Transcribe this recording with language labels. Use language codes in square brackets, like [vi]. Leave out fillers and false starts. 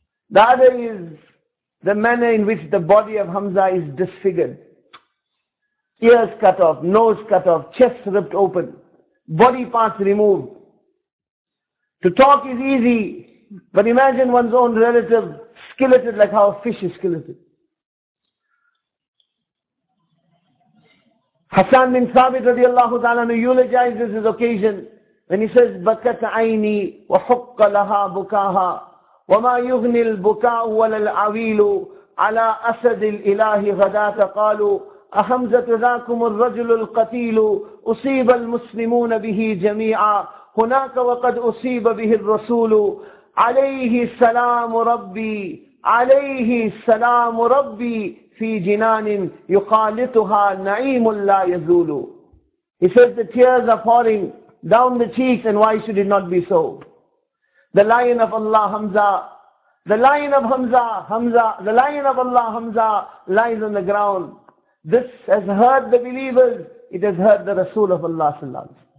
[en] The other is the manner in which the body of Hamza is disfigured. Ears cut off, nose cut off, chest ripped open, body parts removed. To talk is easy. But imagine one's own relative skilleted like how a fish is skilleted. Hassan bin Thabit radiallahu ta'ala eulogizes his occasion when he says, [ar] بَكَتْ عَيْنِي وَحُقَّ لَهَا بُكَاهَا وَمَا يُغْنِي الْبُكَاءُ وَلَا الْعَوِيلُ عَلَىٰ أَسَدِ الْإِلَهِ غَدَاتَ قَالُوا أَحَمْزَةُ ذَاكُمُ الرَّجُلُ الْقَتِيلُ أُصِيبَ الْمُسْلِمُونَ بِهِ جَمِيعًا هُنَاكَ وَقَدْ أُصِيبَ بِهِ الرَّسُولُ عليه السلام ربي عليه السلام ربي في جنان يقالتها نعيم لا يزول. [en] He says the tears are pouring down the cheeks, and why should it not be so? The lion of Allah Hamza, the lion of Hamza, Hamza, the lion of Allah Hamza lies on the ground. This has hurt the believers, it has hurt the Rasul of Allah sallallahu alaihi wasallam.